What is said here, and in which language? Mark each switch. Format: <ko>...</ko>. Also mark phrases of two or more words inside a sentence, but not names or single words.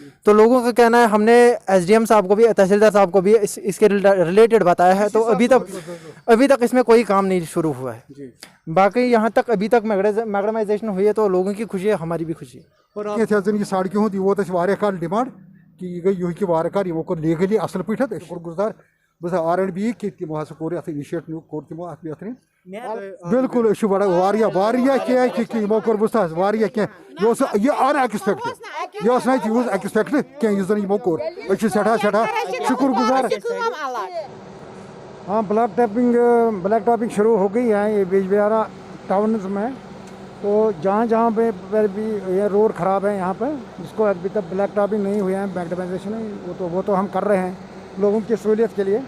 <hi>तो लोगों का कहना है, हमने एसडीएम साहब को भी, तहसीलदार साहब को भी इसके रिलेटेड बताया है, तो अभी तक इसमें कोई काम नहीं शुरू हुआ है। बाकी यहाँ तक अभी तक मैग्डमाइजेशन हुई है, तो लोगों की खुशी है, हमारी भी खुशी है।</hi> <ks>और सड़कें होती वो काल डिमांड कि यह गई यह वार कर यमो कोर लीगली असल पे शुक्र गुजार बस R&B कि तमो हसा कोर अथ इनिशिएटिव कोर तमो अथ बेहतरीन बिल्कुल बड़ा वारिया क्या कि यमो कोर बस वारिया क्या यह अनएक्सपेक्टेड यह यूज एक्सपेक्टेड क्या जन यमो कोर सठा शुक्र गुजार।</ks> <hi>हाँ,</hi> <en>black topping</en> <hi>शुरू हो गई है ये बिजबिहारा टाउन में। तो जहाँ पे भी ये रोड ख़राब है यहाँ पर, जिसको अभी तक</hi> <en>black topping</en> <hi>नहीं हुए हैं, मैग्डमाइजेशन वो तो हम कर रहे हैं लोगों की सहूलियत के लिए।</hi>